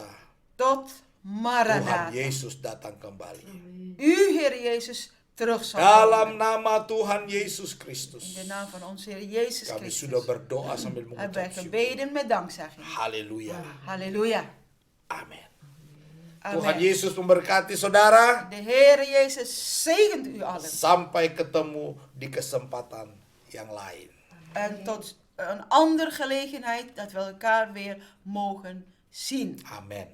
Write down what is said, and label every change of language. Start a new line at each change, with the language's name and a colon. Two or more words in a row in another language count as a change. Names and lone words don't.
Dutch: Tot
Indonesian: Tuhan Maranatha. Yesus datang kembali.
Dutch: U, Heer Jezus, terug zal
Indonesian: Dalam
Dutch: komen.
Indonesian: nama Tuhan Yesus
Dutch: In
Indonesian: Kristus,
Dutch: de naam van onze Heer Jezus
Indonesian: kami
Dutch: Christus
Indonesian: sudah berdoa sambil
Dutch: hebben wij
Indonesian: mengucap syukur.
Dutch: gebeden met dankzegging.
Indonesian: Haleluya.
Dutch: Halleluja.
Indonesian: Amin. Tuhan
Dutch: Amen.
Indonesian: Yesus memberkati saudara.
Dutch: De Heer Jezus zegent u allen.
Indonesian: Sampai ketemu di kesempatan yang lain.
Dutch: En tot een andere gelegenheid dat we elkaar weer mogen zien.
Indonesian: Amin.